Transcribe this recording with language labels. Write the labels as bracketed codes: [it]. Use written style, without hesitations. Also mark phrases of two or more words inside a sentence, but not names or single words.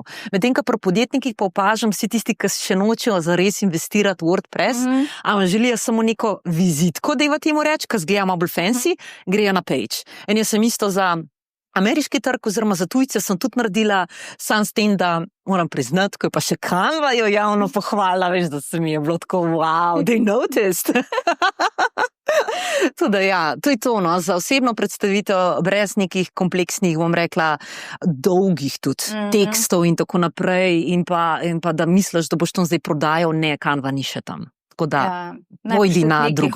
[sl] Medtem, ko pri podjetnikih pa opažam vsi tisti, ki še nočejo zares investirati v WordPress, ampak želijo samo neko vizitko, deva temu reči, ki zgleda malo bolj fancy, grejo na page. In jaz sem isto za ameriški trg oziroma za tujce sem tudi naredila, sam s tem, da moram priznati, ko je pa še Canva jo javno pohvala, veš, da se mi je bilo tako, [en] wow, they noticed. [sl] Tudi ja, to je to, no, za osebno predstavitev brez nekih kompleksnih, bom rekla, dolgih tudi tekstov in tako naprej in pa da misliš, da boš to zdaj prodajal, ne, Canva ni še tam. Tako da, pojdi na drugo.